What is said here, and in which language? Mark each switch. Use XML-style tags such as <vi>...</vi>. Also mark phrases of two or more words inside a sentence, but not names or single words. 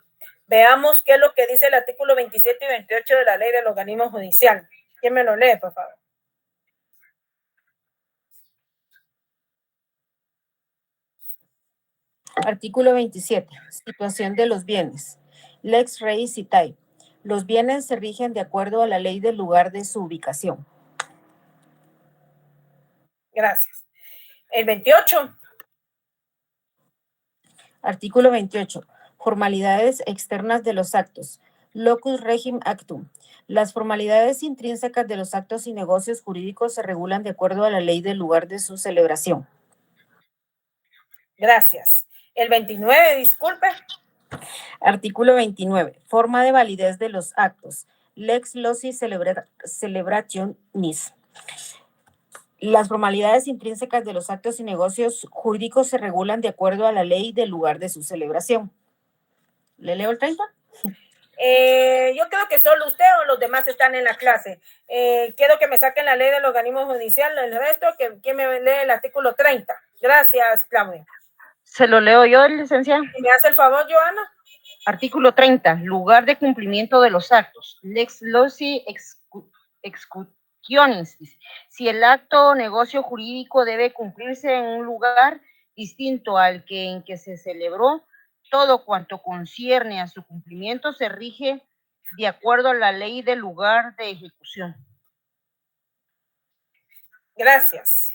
<es>Veamos qué es lo que dice el artículo 27 y 28 de la ley del organismo judicial. ¿Quién me lo lee, por favor? Artículo 27. Situación de los bienes.</es> <la>Lex rei citae.</la> <es>Los bienes se rigen de acuerdo a la ley del lugar de su ubicación. Gracias. El 28. Artículo 28. Formalidades externas de los actos.</es> <la>Locus regim actum.</la> <es>Las formalidades intrínsecas de los actos y negocios jurídicos se regulan de acuerdo a la ley del lugar de su celebración. Gracias. El 29, disculpe. Artículo 29. Forma de validez de los actos.</es> <la>Lex loci celebrationis.</la> <es>Las formalidades intrínsecas de los actos y negocios jurídicos se regulan de acuerdo a la ley del lugar de su celebración. ¿Le leo el 30? Yo creo que solo usted o los demás están en la clase. Quiero que me saquen la ley del organismo judicial. El resto, ¿quién me lee el artículo 30? Gracias, Claudia. Se lo leo yo, licenciada. ¿Me hace el favor, Joana? Artículo 30. Lugar de cumplimiento de los actos.</es> <la>Lex loci executionis.</la> <es>Si el acto o negocio jurídico debe cumplirse en un lugar distinto al en que se celebró, todo cuanto concierne a su cumplimiento se rige de acuerdo a la ley del lugar de ejecución. Gracias.</es>